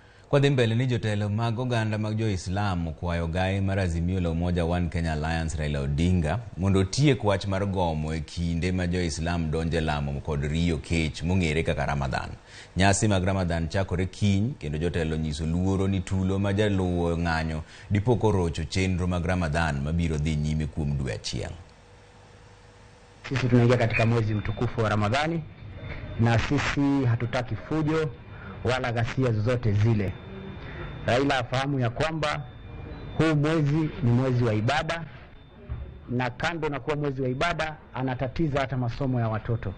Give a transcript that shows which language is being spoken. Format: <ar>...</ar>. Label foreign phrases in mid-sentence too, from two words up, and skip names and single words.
<luo>Kwa mbele ni jotelo mag oganda mag Jo-Islam kwayo gai mar Azimio la Umoja One Kenya Alliance Raila Odinga mondo tiek wach mar gomo e kinde ma Jo-Islam donje lamo kod riyo kech mong'ere kaka Ramadan. Nyasi mag Ramadan chakore kiny kendo jotelo nyiso luoro ni tulo ma jaluwo ng'anyo dipoko rocho chenro mag Ramadan mabiro dhi nyime kuom dwe achiel.</luo> <sw>Sisi tunaingia katika mwezi mtukufu wa Ramadhani na sisi hatutaki fujo wala ghasia zozote zile. Raila afahamu ya kwamba huu mwezi ni mwezi wa ibada, na kando na kuwa mwezi wa ibada anatatiza hata masomo ya watoto.</sw>